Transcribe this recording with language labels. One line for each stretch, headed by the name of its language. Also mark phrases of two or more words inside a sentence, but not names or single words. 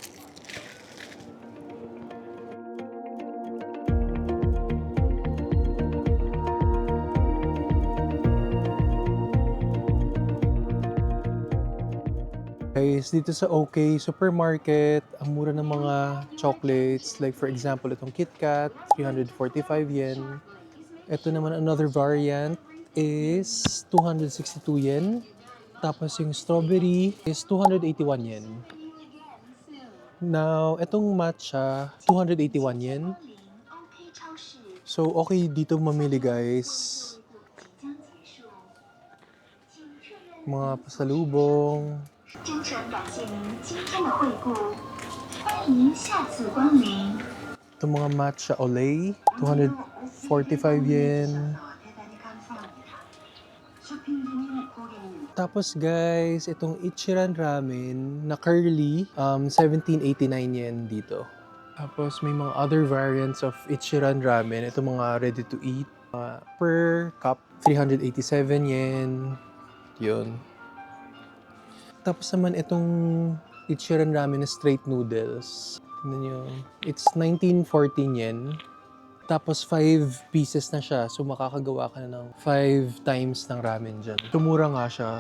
Filipino: Guys, dito sa OK Supermarket, ang mura ng mga chocolates. Like for example, itong KitKat, 345 yen. Ito naman
English: another variant
Filipino: is 262 yen. Tapos yung strawberry is 281 yen. Now, itong matcha, 281 yen. So, okay dito mamili guys. Mga pasalubong.
Chinese: 真诚感谢您今天的惠顾，欢迎下次光临。
Filipino: Itong mga matcha olay, 245 yen. Tapos guys, itong Ichiran Ramen na curly, 1789 yen dito. Tapos may mga
English: other variants of Ichiran Ramen.
Filipino: Ito mga
English: ready to eat.
Filipino: Per cup, 387 yen. Yun. Tapos naman itong Ichiran Ramen na straight noodles. Tignan nyo.
English: It's 1914 yen.
Filipino: Tapos 5 pieces na siya. So makakagawa ka na ng 5 times ng ramen dyan. Tumura nga siya.